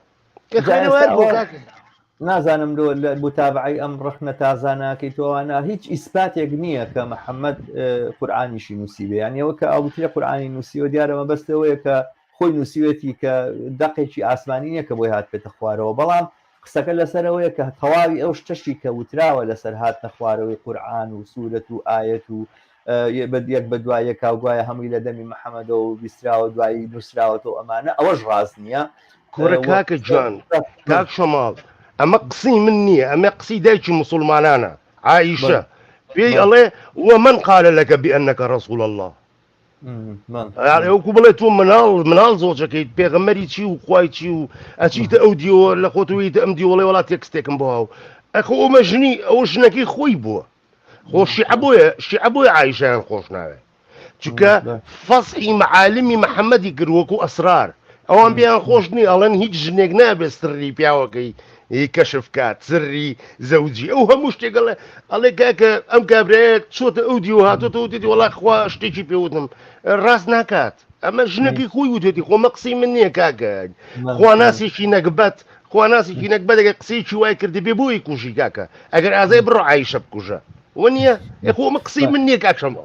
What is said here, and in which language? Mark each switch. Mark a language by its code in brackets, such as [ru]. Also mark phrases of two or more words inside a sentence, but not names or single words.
[ckb] نازانم لە متابعی ئەم ڕخنە تازانەکەی تۆوانە هیچ ئیسپاتێک نییە کە محەممەد قورئانیشی نووسی بێ یانیەوە کە ئەوترە قورئانی نووسیوە دیارەمە بەستەوەیە کە خۆی نووسیوێتی کە دەقێکی ئاسمانی نییە کە بۆی هات بێتە خوارەوە بەڵام قسەکە لەسەرەوەیە کە تەواوی ئەو شتەشی کە وتراوە لەسەر هاتنە خوارەوەی قورئان و سوورەت و ئایەت و یەک بە دوایە کاوگوایە هەمووی لە دەمی محەممەدەوە و بیستراوە دوایی نووسراوەتەوە ئەمانە ئەوەش ڕاست نییە کۆرە کاکە جوان کاک شەماڵ ئەمە قسەی من نییە ئەمە قسەی دایکی موسڵمانانە عائیشە پێی ئەڵێ [ar] ومن قال لك بأنك رسول الله [ckb] وەکو بڵێ تۆ مناڵ زۆڵچەکەیت پێغەمبەری چی و خوای چی و ئەچیتە ئەو دیوە لە خۆتەوەیت ئەم دیوەڵێ وڵات تێکستێکم بۆ هاو ئەخۆ ئەمە ژنی ئەوە ژنەکەی خۆی بووە خۆ شیعە بۆیە عایشەیان خۆش ناوێ چونکە فەسحی معالمی محەممەدی کرد وەکو ئەسرار ئەوان بیان خۆش نی ئەڵەن هیچ ژنێک نابێت سری پیاوەکەی کەشف کات سری زەوجی ئەو هەموو شتێکڵێ ئەڵێ کاکە ئەم کابرایەت چۆتە ئەو دی و هاتۆتەوە دێتی وڵا خوا شتێکی پێوتم ڕاست ناکات ئەمە ژنەکەی خۆی وتێتی خۆمە قسەی من نییە کاکە خوا ناسێکی نەکبەت خوا ناسێکی نەکبەتێکە قسەیەکی وای کردی بێ بۆی کوژی کاکە ئەگەر ئازای بڕۆ عایشە بکوژە وە نییە خۆمە قسەی من نییە کاک شەماڵ